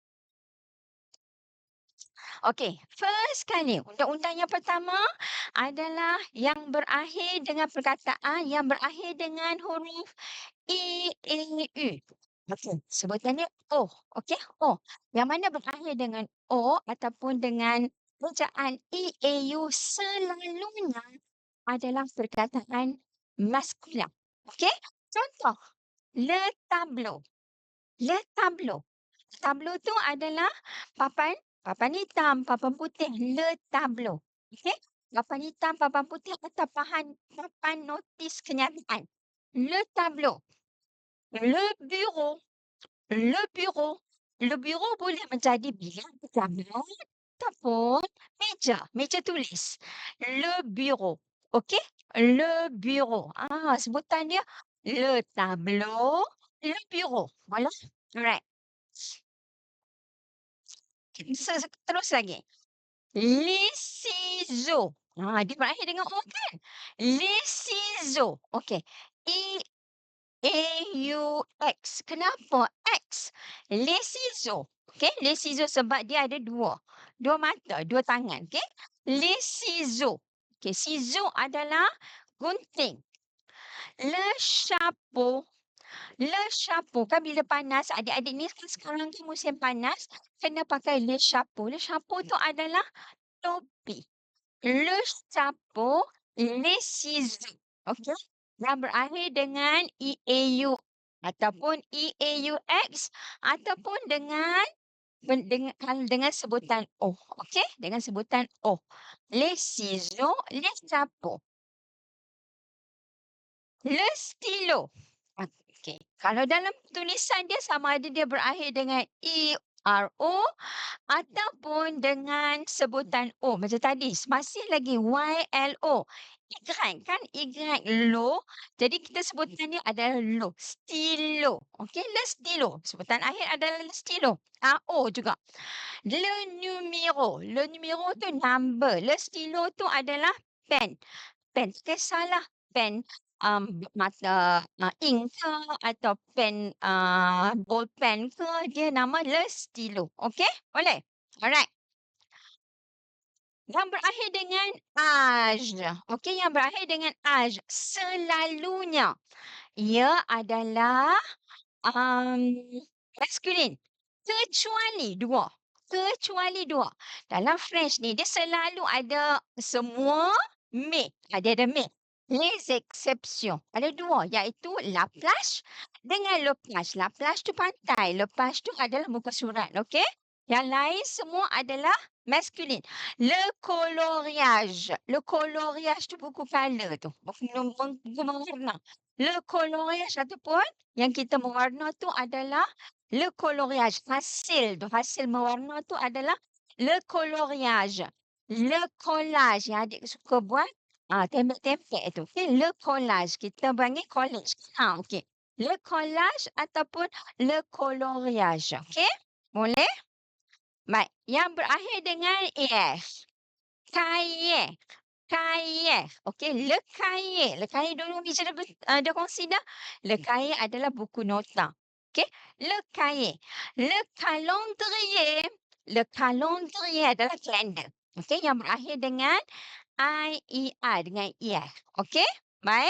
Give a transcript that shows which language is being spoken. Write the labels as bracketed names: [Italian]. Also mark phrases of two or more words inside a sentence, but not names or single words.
[Malay] Okey, first kali, undang-undang yang pertama adalah yang berakhir dengan perkataan yang berakhir dengan huruf I, E, U. Okey, sebutannya O. Okey, O. Yang mana berakhir dengan O ataupun dengan ejaan I, E, U selalunya adalah perkataan maskulah. Okey, contoh, [French] le tableau. Le tableau. [Malay] Tableau tu adalah papan hitam, papan putih, [French] le tableau. [Malay] Okey? Papan hitam, papan putih atau papan notis kenyataan. [French] Le tableau. Le bureau. Le bureau. Le bureau [Malay] boleh menjadi bilik pejabat ataupun meja tulis. [French] Le bureau. Okey? Le bureau. [Malay] Sebutan dia [French] le tableau, le bureau. [Malay] Boleh? Alright. Terus lagi. [French] Les ciseaux. [Malay] Dia berakhir dengan O kan? [French] Les ciseaux. [Malay] Okey. E-A-U-X. Kenapa X? [French] Les ciseaux. [Malay] Okey, [French] les ciseaux [Malay] sebab dia ada dua mata, dua tangan. Okey? [French] Les ciseaux. [Malay] Okey, ciseaux adalah gunting. [French] Le chapeau. Le chapeau. [Malay] Kan bila panas, adik-adik ni kan sekarang kan musim panas, kena pakai [French] le chapeau. Le chapeau [Malay] tu adalah topi. [French] Le chapeau, les ciseaux. [Malay] Okey? Yang berakhir dengan E-A-U ataupun E-A-U-X ataupun dengan sebutan O. Okey? Dengan sebutan O. [French] Les ciseaux, les chapeaux. Le stylo. [Malay] Okey. Kalau dalam tulisan dia sama ada dia berakhir dengan E-R-O ataupun dengan sebutan O macam tadi. Masih lagi Y-L-O. Y kan? Y lo. Jadi kita sebutannya adalah lo. Stilo. Okey, [French] le stylo. [Malay] Sebutan akhir adalah [French] le stylo. [Malay] O juga. [French] Le numéro. Le numéro [Malay] tu number. [French] Le stylo [Malay] tu adalah pen. Pen. Salah pen mata ink ke atau pen bolpen ke, dia nama [French] le stylo. [Malay] Okey? Boleh? Alright. Yang berakhir dengan age. Okey, yang berakhir dengan age. Selalunya. Ia adalah maskulin. Kecuali dua. Kecuali dua. Dalam French ni, dia selalu ada semua mais. Dia ada mais. [French] Les exceptions. [Malay] Ada dua, iaitu [French] la plage [Malay] dengan [French] le plage. La plage [Malay] tu pantai. [French] Le plage [Malay] tu adalah muka surat. Okey? Yang lain semua adalah maskulin. [French] Le coloriage. Le coloriage [Malay] tu buku color tu. Buku mewarna. [French] Le coloriage [Malay] ataupun yang kita mewarna tu adalah [French] le coloriage. [Malay] Hasil mewarna tu adalah [French] le coloriage. Le collage [Malay] yang adik suka buat tembek-tembek tu. Okey, [French] le collage. [Malay] Kita panggil collage. Okey. [French] Le collage ataupun le coloriage. [Malay] Okey? Boleh? Baik. Yang berakhir dengan EF. [French] Cahier. Cahier. Okey, le cahier. Le cahier [Malay] dulu Mija dah kongsi dah. [French] Le cahier [Malay] adalah buku nota. Okey, [French] le cahier. Le calendrier. Le calendrier [Malay] adalah kalender. Okey, yang berakhir dengan I-E-R, dengan IR. Okey, baik.